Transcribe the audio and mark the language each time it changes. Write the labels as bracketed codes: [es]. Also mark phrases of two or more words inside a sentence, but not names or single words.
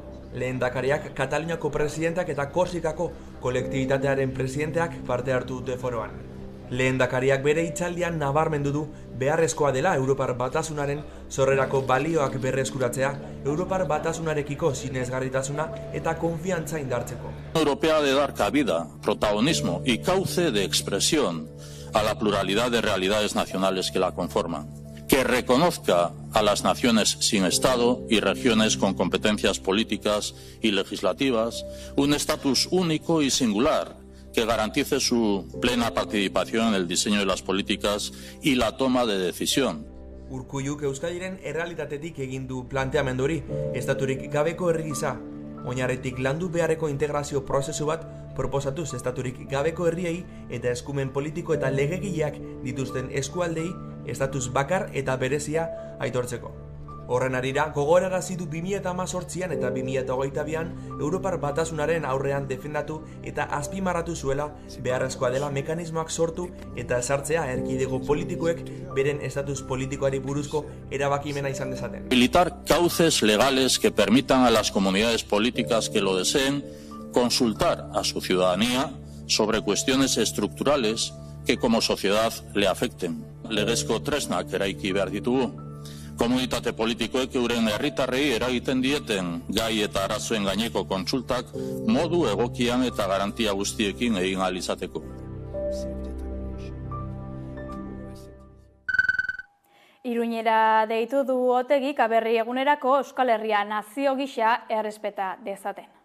[eu] Lehendakariak Kataluniako presidenteak eta Korsikako kolektibitatearen presidenteak parte hartu dute foroan. Lehendakariak bere hitzaldian nabarmendu du beharrezkoa dela Europar Batasunaren sorrerako balioak berreskuratzea, Europar Batasunarekiko sinesgarritasuna eta konfiantza indartzeko. [es] Europea de dar cabida, protagonismo y cauce de expresión a la pluralidad de realidades nacionales que la conforman, que reconozca a las naciones sin Estado y regiones con competencias políticas y legislativas un estatus único y singular que garantice su plena participación en el diseño de las políticas y la toma de decisión. [eu] Urkulluk Euskadiren errealitatetik egin du planteamendu hori, estaturik gabeko herri gisa, oinarritik landu beharreko integrazio prozesu bat proposatuz estaturik gabeko herriei eta eskumen politiko eta legegileak dituzten eskualdei estatus bakar eta berezia aitortzeko. Horren arira, gogorarazi du 2018an eta 2022an Europar Batasunaren aurrean defendatu eta azpimarratu zuela beharrezkoa dela mekanismoak sortu eta ezartzea erkidego politikoek beren estatus politikoari buruzko erabakimena izan dezaten. [es] Habilitar cauces legales que permitan a las comunidades políticas que lo deseen consultar a su ciudadanía sobre cuestiones estructurales que como sociedad le afecten. [eu] Legezko tresnak eraiki behar ditugu. Komunitate politikoek euren herritarrei eragiten dieten gai eta arazoen gaineko kontsultak modu egokian eta garantia guztiekin egin ahal izateko. Iruñera deitu du Otegik Aberri egunerako Euskal Herria nazio gisa errespeta dezaten.